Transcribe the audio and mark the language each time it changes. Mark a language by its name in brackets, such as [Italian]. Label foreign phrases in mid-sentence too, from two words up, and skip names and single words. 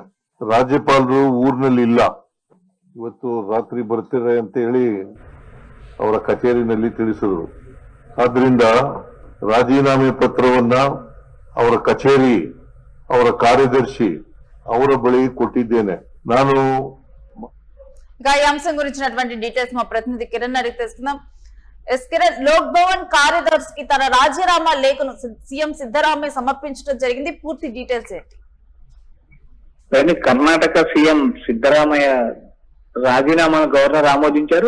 [Kannada] ರಾಜ್ಯಪಾಲರು ಊರಿನಲ್ಲಿ ಇಲ್ಲ, ಇವತ್ತು ರಾತ್ರಿ ಬರ್ತಾರೆ ಅಂತ ಹೇಳಿ ಅವರ ಕಚೇರಿನಲ್ಲಿ ತಿಳಿಸಿದ್ರು. ಆದ್ರಿಂದ ರಾಜೀನಾಮೆ ಪತ್ರವನ್ನ ಅವರ ಕಚೇರಿ, ಅವರ ಕಾರ್ಯದರ್ಶಿ ಅವರ ಬಳಿ ಕೊಟ್ಟಿದ್ದೇನೆ. ನಾನು [Telugu] ఈ అంశం గురించినటువంటి డీటెయిల్స్ మా ప్రతినిధి కిరణ్ అడిగి తెలుసుకుందాం. కిరణ్, లోక్ భవన్ కార్యదర్శికి తన రాజీనామా లేఖను సీఎం సిద్ధరామయ్య సమర్పించడం జరిగింది. పూర్తి డీటెయిల్స్ ఏంటి? కర్ణాటక సీఎం సిద్ధరామయ్య రాజీనామాను గవర్నర్ ఆమోదించారు.